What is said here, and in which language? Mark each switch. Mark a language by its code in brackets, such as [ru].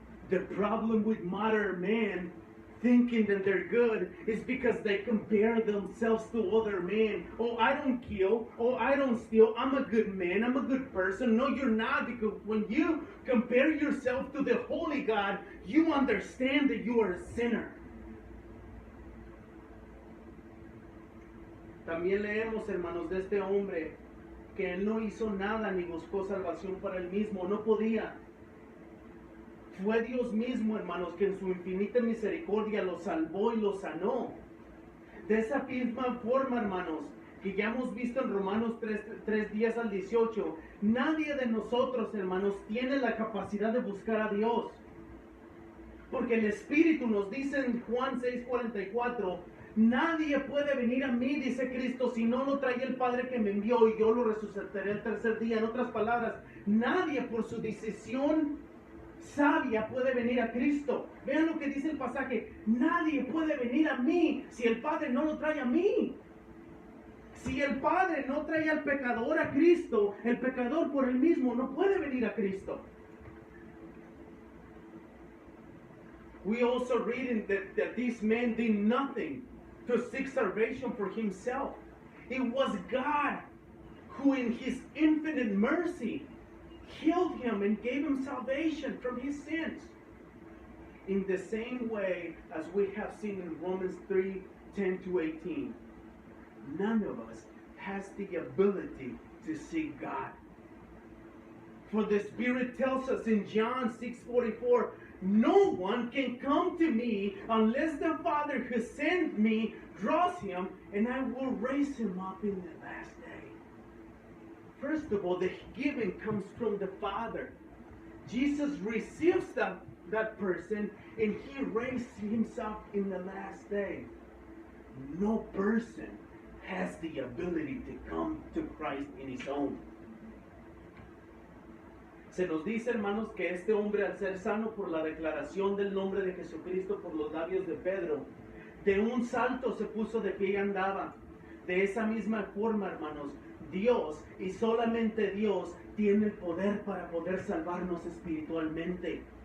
[en] The problem with modern men thinking that they're good is because they compare themselves to other men. Oh, I don't kill. Oh, I don't steal. I'm a good man. I'm a good person. No, you're not, because when you compare yourself to the holy God, you understand that you are a sinner. [es] También leemos, hermanos, de este hombre que él no hizo nada ni buscó salvación para él mismo. No podía. Fue Dios mismo, hermanos, que en su infinita misericordia lo salvó y lo sanó. De esa misma forma, hermanos, que ya hemos visto en Romanos 3:10 al 18, nadie de nosotros, hermanos, tiene la capacidad de buscar a Dios. Porque el Espíritu nos dice en Juan 6:44, nadie puede venir a mí, dice Cristo, si no lo trae el Padre que me envió y yo lo resucitaré el tercer día. En otras palabras, nadie por su decisión sabia puede venir a Cristo. Vean lo que dice el pasaje. Nadie puede venir a mí si el Padre no lo trae a mí. Si el Padre no trae al pecador a Cristo, el pecador por él mismo no puede venir a Cristo. [en] We also read that this man did nothing to seek salvation for himself. It was God who in his infinite mercy healed him and gave him salvation from his sins. In the same way as we have seen in Romans 3:10-18, none of us has the ability to seek God. For the Spirit tells us in John 6:44, no one can come to me unless the Father who sent me draws him, and I will raise him up in the last day. First of all, the giving comes from the Father. Jesus receives that person, and he raised himself in the last day. No person has the ability to come to Christ in his own. [es] Se nos dice, hermanos, que este hombre, al ser sano por la declaración del nombre de Jesucristo por los labios de Pedro, de un salto se puso de pie y andaba. De esa misma forma, hermanos, Dios y solamente Dios tiene el poder para poder salvarnos espiritualmente.